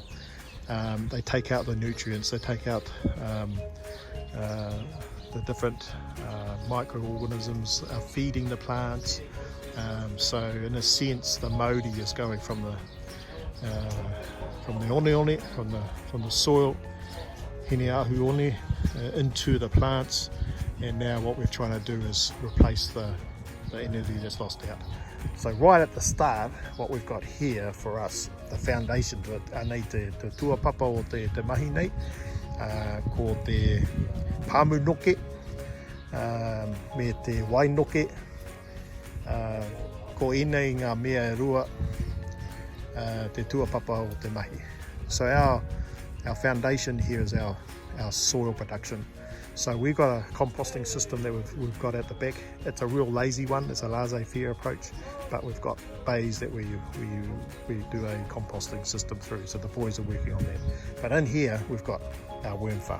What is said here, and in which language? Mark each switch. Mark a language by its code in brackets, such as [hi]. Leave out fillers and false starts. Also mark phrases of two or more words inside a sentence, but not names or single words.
[en] They take out the nutrients. They take out the different microorganisms are feeding the plants. So in a sense, the mauri is going from the one, from the soil, hine ahu one, into the plants. And now what we're trying to do is replace the energy that's lost out. So right at the start, what we've got here for us, the foundation to it, [mi] anei te tuapapa o te mahi nei, ko te pāmu noke, me te wai noke, ko inei ngā mea e rua, te tuapapa o te mahi. [en] So our foundation here is our soil production. So we've got a composting system that we've got at the back. It's a real lazy one. It's a laissez-faire approach, but we've got bays that we do a composting system through. So the boys are working on that. But in here we've got our worm farm.